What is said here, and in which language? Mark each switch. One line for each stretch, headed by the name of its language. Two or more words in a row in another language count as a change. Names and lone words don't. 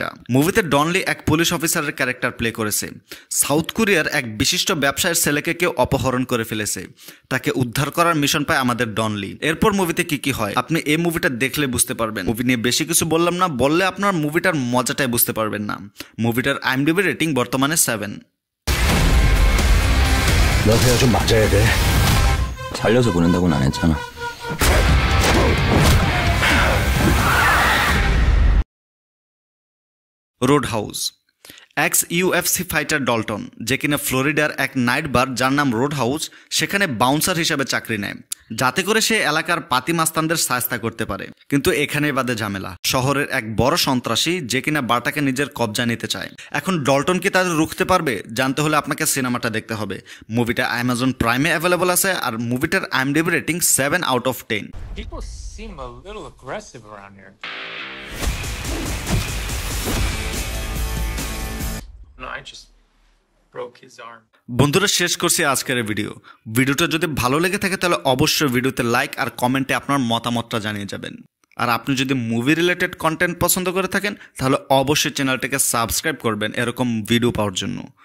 Bangla: মুভিতে ডন লি এক পুলিশ অফিসারের
English: character play
Bangla: করেছে। সাউথ কোরিয়ার এক বিশিষ্ট ব্যবসায়ীর ছেলেকে কেউ অপহরণ করে ফেলেছে। তাকে উদ্ধার করার মিশন পায় আমাদের ডন লি। এরপর মুভিতে কি কি হয় আপনি এই মুভিটা দেখলে বুঝতে পারবেন। মুভি নিয়ে বেশি কিছু বললাম না, বললে আপনার মুভিটার মজাটাই বুঝতে পারবেন না। মুভিটার IMDb রেটিং বর্তমানে 7।
Korean: 너 그냥 좀 맞아야 돼. 살려서 보낸다고는 안 했잖아.
Bangla: রোড হাউস। এক্স UFC ফাইটার ডলটন, যে কিনা ফ্লোরিডার এক
English: night bar
Bangla: যার নাম রোড হাউস, সেখানে বাউন্সার হিসাবে চাকরি নেয় যাতে করে সে এলাকার পাতি মাস্তানদের সাহায্য করতে পারে। কিন্তু এখানেই বাদে ঝামেলা। শহরের এক বড় সন্ত্রাসী যে কিনা বারটাকে নিজের কবজা নিতে চায়। এখন ডলটন কি তাদের রুখতে পারবে? জানতে হলে আপনাকে সিনেমাটা দেখতে হবে। মুভিটা অ্যামাজন প্রাইমে অ্যাভেলেবল আছে আর মুভিটার IMDb রেটিং 7/10।
English: People seem a little aggressive around here. No, I just broke his arm.
Bangla: বন্ধুরা, শেষ করছি আজকের ভিডিওটা যদি ভালো লেগে থাকে তাহলে অবশ্যই ভিডিওতে লাইক আর কমেন্টে আপনার মতামতটা জানিয়ে যাবেন। আর আপনি যদি মুভি
English: related content
Bangla: পছন্দ করে থাকেন তাহলে অবশ্যই চ্যানেলটাকে সাবস্ক্রাইব করবেন এরকম ভিডিও পাওয়ার জন্য।